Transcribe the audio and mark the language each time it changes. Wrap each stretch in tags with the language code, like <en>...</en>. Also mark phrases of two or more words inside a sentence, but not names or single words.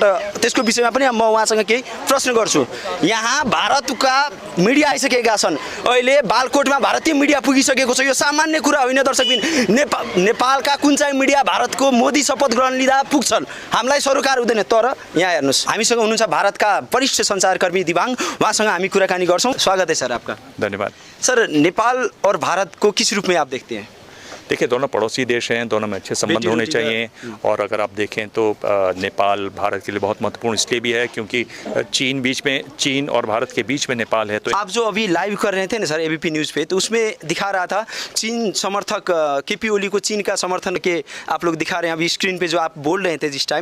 <ne>त्यसको विषयमा पनि म उहाँसँग केही प्रश्न गर्छु। यहाँ भारतका मिडिया आइसकेका छन्। अहिले बालकोटमा भारतीय मिडिया पुगिसकेको छ। यो सामान्य कुरा होइन दर्शकबिन। नेपालका कुन चाहिँ मिडिया भारतको मोदी शपथ ग्रहण लिँदा पुग्छन्, हामीलाई सरोकार हुँदैन। तर यहाँ हेर्नुहोस्, हामीसँग हुनुहुन्छ भारतका वरिष्ठ संचारकर्मी दिवाङ, उहाँसँग हामी कुराकानी गर्छौँ।</ne> <hi>स्वागत है सर आपका। धन्यवाद सर। नेपाल और भारत को किस रूप में आप देखते हैं? देखिए, दोनों पड़ोसी देश हैं, दोनों में अच्छे संबंध होने चाहिए। और अगर आप देखें तो नेपाल भारत के लिए बहुत महत्वपूर्ण इसलिए भी है क्योंकि चीन और भारत के बीच में नेपाल है। तो आप जो अभी लाइव कर रहे थे ना सर एबीपी न्यूज़ पे, तो उसमें दिखा रहा था चीन समर्थक केपी ओली को चीन का समर्थन के आप लोग दिखा रहे हैं अभी स्क्रीन पे जो आप बोल रहे थे जिस टाइम।</hi>